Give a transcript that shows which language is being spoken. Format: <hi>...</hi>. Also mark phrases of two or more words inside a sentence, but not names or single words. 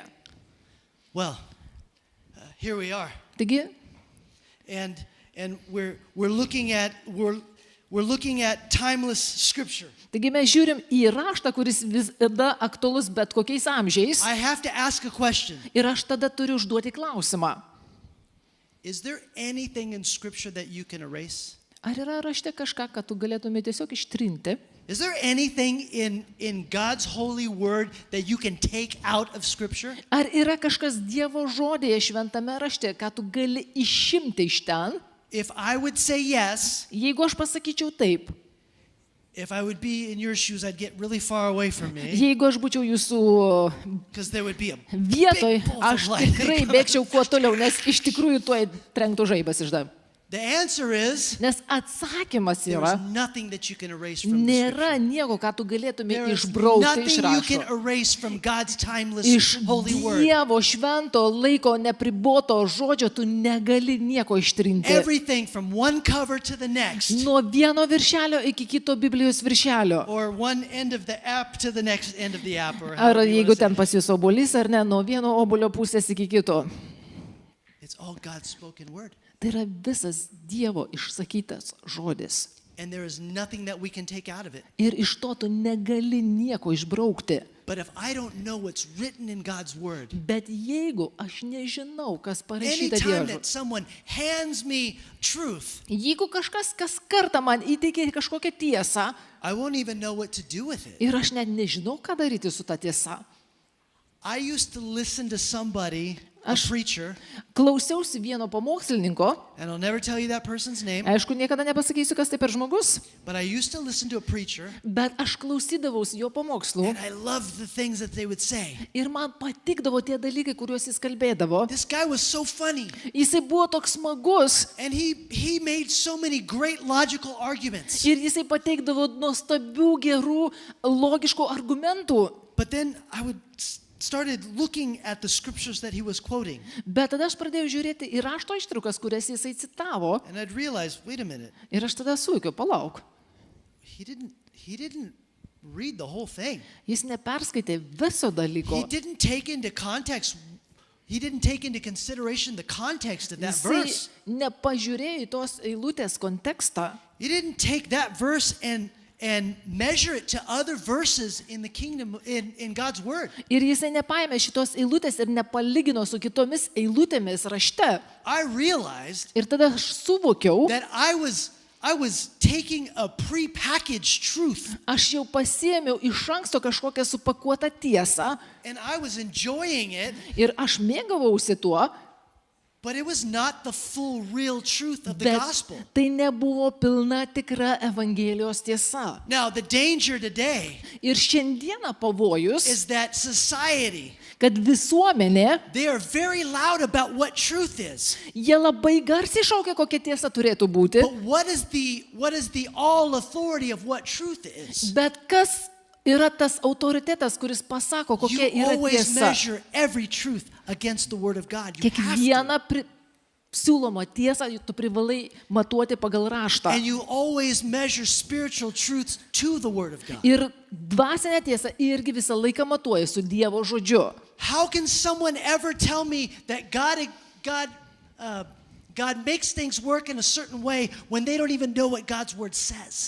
<en>Well, here we are,</en> <lt>Taigi,</lt> <en>and we're looking at timeless Scripture.</en> <lt>mes žiūrim į raštą, kuris visada aktualus bet kokiais amžiais.</lt> <en>I have to ask a question.</en> <lt>Ir aš tada turiu užduoti klausimą.</lt> <en>Is there anything in Scripture that you can erase?</en> <lt>Ar yra rašte kažką, kad tu galėtumė tiesiog ištrinti?</lt> <en>Is there anything in God's holy word that you can take out of Scripture?</en> <lt>Ar yra kažkas Dievo žodėje šventame rašte, ką tu gali išimti iš ten?</lt> <en>If I would say yes,</en> <lt>Jeigu aš pasakyčiau taip,</lt> <en>if I would be in your shoes, I'd get really far away from me</en> <lt>jeigu aš būčiau jūsų</lt> <en>because there would be a</en> <lt>vietoj,</lt> <en>big bolt</en> <lt>aš</lt> <en>of light.</en> <lt>tikrai bėgčiau kuo toliau, nes iš tikrųjų tuoj trenktų žaibas iš dar.</lt> <en>The answer is</en> <lt>Nes atsakymas</lt> <en>there</en> <lt>yra,</lt> <en>is nothing that you can erase from the</en> <lt>nėra</lt> <en>Scripture.</en> <lt>nieko, ką tu galėtumė</lt> <en>There is</en> <lt>išbraukti</lt> <en>nothing</en> <lt>iš</lt> <en>you can</en> <lt>rašto.</lt> <en>erase from God's timeless</en> <lt>Iš</lt> <en>holy word.</en> <lt>Dievo švento laiko nepriboto žodžio tu negali nieko ištrinti.</lt> <en>Everything from one cover to the next,</en> <lt>Nuo vieno viršelio iki kito Biblijos viršelio.</lt> <en>or one end of the app to the next end of the app, or</en> <lt>Ar</lt> <en>however you</en> <lt>jeigu</lt> <en>wanna say</en> <lt>ten</lt> <en>it.</en> <lt>pas jūs obolys ar ne, nuo vieno obolio pusės iki kito.</lt> <en>It's all God's spoken word.</en> <lt>Tai yra visas Dievo išsakytas žodis.</lt> <en>And there is nothing that we can take out of it.</en> <lt>Ir iš to tu negali nieko išbraukti.</lt> <en>But if I don't know what's written in God's word,</en> <lt>Bet jeigu aš nežinau, kas parašyta</lt> <en>anytime</en> <lt>Dievo</lt> <en>that</en> <lt>žodžiu,</lt> <en>someone hands me truth,</en> <lt>jeigu kažkas kas kartą man įteikė kažkokią tiesą</lt> <en>I won't even know what to do with it.</en> <lt>ir aš net nežinau, ką daryti su ta tiesa.</lt> <en>I used to listen to somebody, a</en> <lt>Aš-</lt> <en>preacher,</en> <lt>Klausiausi vieno pamokslininko,</lt> <en>and I'll never tell you that person's name,</en> <lt>aišku, niekada nepasakysiu, kas tai per žmogus,</lt> <en>but I used to listen to a preacher,</en> <lt>bet aš klausydavausi jo pamokslų</lt> <en>and I loved the things that they would say.</en> <lt>ir man patikdavo tie dalykai, kuriuos jis kalbėdavo.</lt> <en>This guy was so funny,</en> <lt>Jisai buvo toks smagus</lt> <en>and he made so many great logical arguments.</en> <lt>ir jisai pateikdavo nuostabių, gerų, logiškų argumentų.</lt> <en>But then I started looking at the scriptures that he was quoting,</en> <lt>Bet tada aš pradėjau žiūrėti į rašto ištraukas, kurias jisai citavo</lt> <en>and I'd realize, wait a minute,</en> <lt>ir aš tada suvokiau, palauk.</lt> <en>he didn't read the whole thing.</en> <lt>Jis neperskaitė viso dalyko.</lt> <en>He didn't take into context. He didn't take into consideration the context of that</en> <lt>Jisai</lt> <en>verse.</en> <lt>nepažiūrėjo į tos eilutės kontekstą.</lt> <en>He didn't take that verse and measure it to other verses in the kingdom in God's word.</en> <lt>Ir jisai nepaėmė šitos eilutės ir nepalygino su kitomis eilutėmis rašte.</lt> <en>I realized</en> <lt>Ir tada aš suvokiau,</lt> <en>that I was taking a prepackaged truth</en> <lt>aš jau pasiėmiau iš anksto kažkokią supakuotą tiesą</lt> <en>and I was enjoying it,</en> <lt>ir aš mėgavausi tuo,</lt> <en>but it was not the full real truth of the</en> <lt>bet</lt> <en>gospel.</en> <lt>tai nebuvo pilna tikra Evangelijos tiesa.</lt> <en>Now, the danger today</en> <lt>Ir šiandieną pavojus,</lt> <en>is that society,</en> <lt>kad visuomenė,</lt> <en>they are very loud about what truth is.</en> <lt>jie labai garsiai šaukia, kokia tiesa turėtų būti,</lt> <en>But what is the all authority of what truth is?</en> <lt>bet kas yra tas autoritetas, kuris pasako, kokia</lt> <en>You</en> <lt>yra</lt> <en>always</en> <lt>tiesa.</lt> <en>measure every truth against the word of God. You have to.</en> <lt>Kiekvieną siūlomą tiesą tu privalai matuoti pagal raštą.</lt> <en>And you always measure spiritual truths to the word of God.</en> <lt>Ir dvasinę tiesą irgi visą laiką matuoji su Dievo žodžiu.</lt> <en>How can someone ever tell me that God makes things work in a certain way when they don't even know what God's word says?</en>